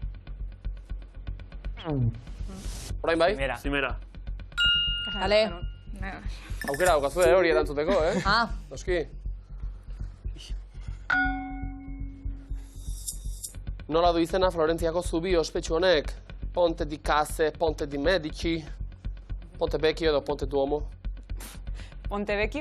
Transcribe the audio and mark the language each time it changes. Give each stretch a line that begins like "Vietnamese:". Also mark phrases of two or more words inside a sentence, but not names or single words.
Basque: Orain bai? Zimera. Vale. Aukera daukazu hori erantzuteko, Noski. Nola du izena Florentziako zubi ospetsu honek? Ponte di Case, Ponte di Medici, Ponte Vecchio edo Ponte Duomo. Ponte Vecchio?